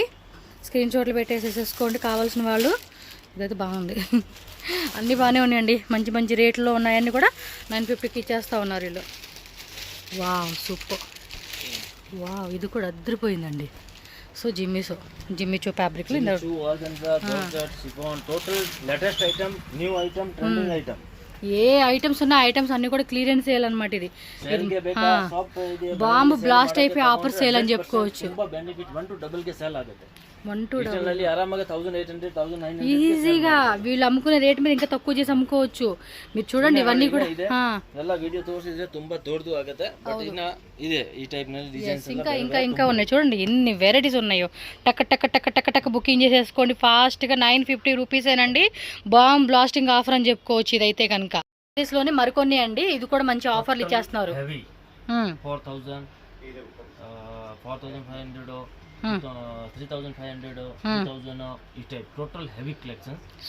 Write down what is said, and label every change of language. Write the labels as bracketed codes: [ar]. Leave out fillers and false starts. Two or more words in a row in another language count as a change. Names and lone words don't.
[te] స్క్రీన్ షాట్లు పెట్టేసేసుకోండి కావాల్సిన వాళ్ళు. ఇదైతే బాగుంది. అన్నీ బాగానే ఉన్నాయండి, మంచి రేట్లో ఉన్నాయన్నీ కూడా 950కి ఇచ్చేస్తూ ఉన్నారు వీళ్ళు. వావ్, సూపర్. వావ్, ఇది కూడా అద్దరిపోయిందండి. సో జిమ్మిచో ఫ్యాబ్రిక్లో [en] Jimmy Choo, organza, georgette, chiffon, total latest item, new item, trending item. [te] ఏ ఐటమ్స్ ఉన్న ఐటమ్స్ అన్ని కూడా [en] clearance sale [te] అనమాట. ఇది [kn] Sale ಗೆ ಬೇಕಾ ಶಾಪ್ ಇದೆ [en] bomb blast [te] అయిపోయి [en] offer sale [te] అని చెప్పుకోవచ్చు. [kn] ತುಂಬಾ ಬೆನಿಫಿಟ್ [en] 1 to double [kn] ಗೆ ಸೇಲ್ ಆಗುತ್ತೆ. [en] 1 to double [kn] ನಲ್ಲಿ ಆರಾಮಾಗಿ 1800 1900 [te] ఈజీగా వీళ్ళు అమ్ముకునే రేట్ మీద ఇంకా తక్కువ చేసి అమ్ముకోవచ్చు. మీరు చూడండి ఇవన్నీ కూడా [kn] ಎಲ್ಲ ವಿಡಿಯೋ ತೋರಿಸಿದ್ರೆ ತುಂಬಾ ದೊಡ್ಡದು ಆಗುತ್ತೆ. ಬಟ್ ಇನ್ನ ಇದೆ ಈ ಟೈಪ್ ನಲ್ಲಿ ಡಿಸೈನ್ಸ್ [te] ఇంకా ఉన్నాయి. చూడండి ఎన్ని వెరైటీస్ ఉన్నాయో. టక్ టక్ టక్ టక్ టక్ బుకింగ్ చేసేసుకోండి ఫాస్ట్గా. 950 రూపీసేనండి. [en] bombblasting offer [te] అని చెప్పుకోవచ్చు ఇదైతే కనుక. లోనే మరికొన్ని అండి, ఇది కూడా మంచి ఆఫర్లు ఇచ్చేస్తున్నారు. 4000 4500 3500 2000 ఈ టైప్ [en] total heavy collections.